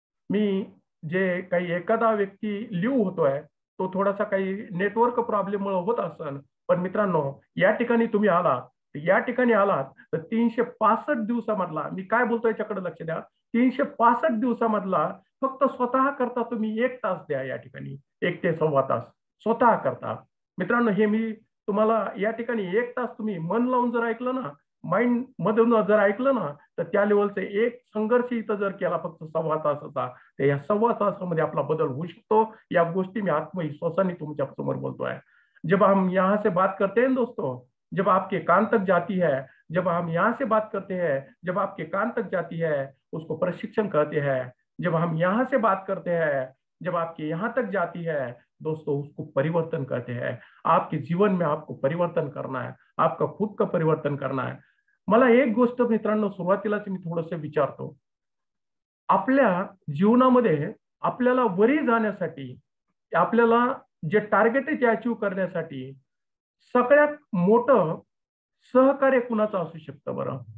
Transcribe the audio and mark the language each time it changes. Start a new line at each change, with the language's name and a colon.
Marathi: मी जे काही एखादा व्यक्ती लिव्ह होतोय, तो थोडासा काही नेटवर्क प्रॉब्लेममुळे होत असेल, पण मित्रांनो या ठिकाणी तुम्ही आलात तर 365 दिवसामधला, मी काय बोलतोय याच्याकडे लक्ष द्या, 365 दिवसामधला फक्त स्वतः करता तुम्ही 1 तास द्या या ठिकाणी, 1 ते सव्वा तास स्वतः करता मित्रांनो. हे मी तुम्हाला या ठिकाणी 1 तास तुम्ही मन लावून जर ऐकलं ना, माइंड मधून जर ऐकलं ना, तर त्या लेवलचे एक संघर्ष इथं जर केला फक्त सव्वा तासाचा, तर या सव्वा तासामध्ये आपला बदल होऊ शकतो. या गोष्टी मी आत्मविश्वासाने तुमच्या समोर बोलतोय.
Hindi: जब हम यहाँ से बात करते हैं दोस्तों, जब आपके कान तक जाती है, जब हम यहाँ से बात करते हैं, जब आपके कान तक जाती है, उसको प्रशिक्षण कहते हैं. जब हम यहाँ से बात करते हैं, जब आपके यहाँ तक जाती है दोस्तों, उसको परिवर्तन कहते हैं. आपके जीवन में आपको परिवर्तन करना है, आपका खुद का परिवर्तन करना है.
Marathi: मला एक गोष्ट मित्रांनो सुरुवातीलाच मी थोडंसं विचारतो, आपल्या जीवनामध्ये आपल्याला वरी जाण्यासाठी, आपल्याला जे टार्गेट आहे ते अचीव्ह करण्यासाठी सगळ्यात मोठं सहकार्य कुणाचं असू शकतं बरं?